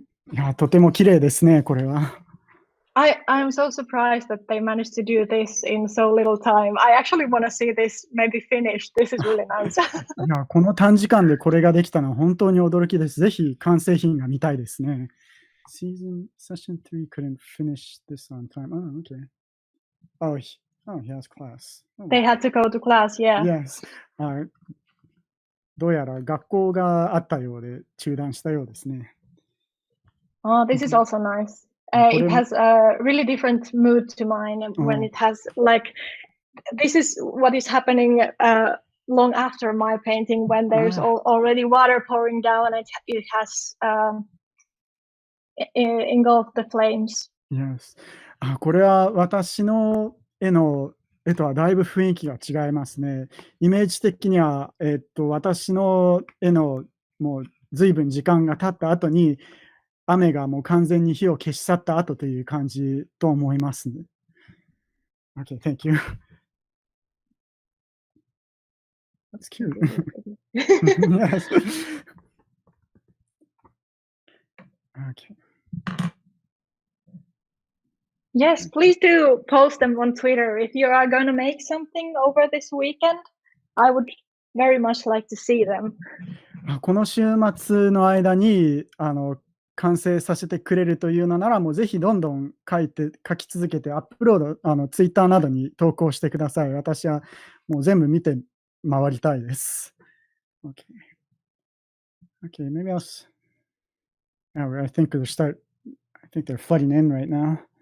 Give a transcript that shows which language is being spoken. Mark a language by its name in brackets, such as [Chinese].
[Japanese] いや、とても綺麗ですね、これは。 [English] I'm so surprised that they managed to do this in so little time. I actually want to see this maybe finished. This is really nice. [Japanese] いや、この短時間でこれができたのは本当に驚きです。ぜひ完成品が見たいですね。 [English] Session 3 couldn't finish this on time. Oh, okay. Oh, he has class. Oh. They had to go to class, yeah. Yes. [Japanese] どうやら学校があったようで中断したようですね。 [English] Oh, this is also nice. It has a really different mood to mine when it has like, this is what is happening long after my painting when there's already water pouring down and it has engulfed the flames. Yes. [Japanese] これは私の絵とはだいぶ雰囲気が違いますね。イメージ的には、私の絵のもう随分時間が経った後に、雨がもう完全に火を消し去った後という感じと思いますね。 [English] Okay, thank you. That's cute. Yes. Okay. Yes, please do post them on Twitter. If you are going to make something over this weekend, I would very much like to see them. [Japanese] この週末の間に完成させてくれるというのなら、もうぜひどんどん書き続けてアップロード、ツイッターなどに投稿してください。私はもう全部見て回りたいです。 [English] Okay. Okay, maybe I think they're flooding in right now.